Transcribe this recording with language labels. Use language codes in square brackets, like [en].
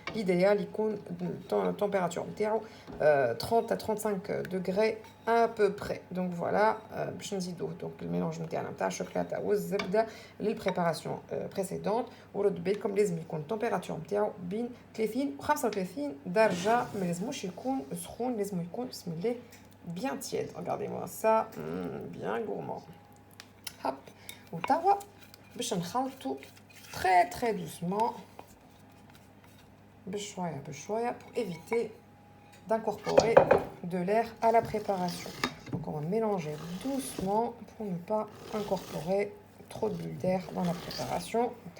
[fr] L'idéal, il compte température 30 à 35 degrés à peu près. Donc voilà, donc le mélange de chocolat ou zebda, les préparations précédentes. Comme les température [ar] بين 30 و 35 درجة. ما لازموش يكون سخون، لازم يكون بسم الله [fr] bien tiède. Regardez-moi ça, bien gourmand. Hop, ou tawa, [ar] باش نخلطوا [fr] très doucement, [ar] بشوية [fr] pour éviter d'incorporer de l'air à la préparation. Donc on va mélanger doucement pour ne pas incorporer trop de bulles d'air dans la préparation.